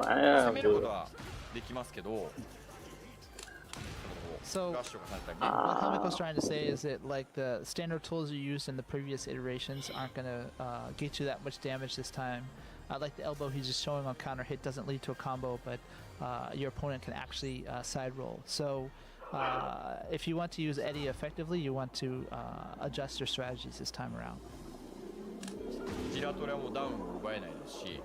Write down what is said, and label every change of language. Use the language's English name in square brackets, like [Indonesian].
[Japanese] 攻めることはできますけど、 [English] So [Japanese] ラッシュがされたりね。 [English] what Hamiko's trying to say is that like the standard tools you used in the previous iterations aren't gonna get you that much damage this time. Like the elbow he's just showing on counter hit doesn't lead to a combo, but your opponent can actually side roll. So if you want to use Eddy effectively, you want to adjust your strategies this time around. [Japanese] ジラトリアもダウンを奪えないですし、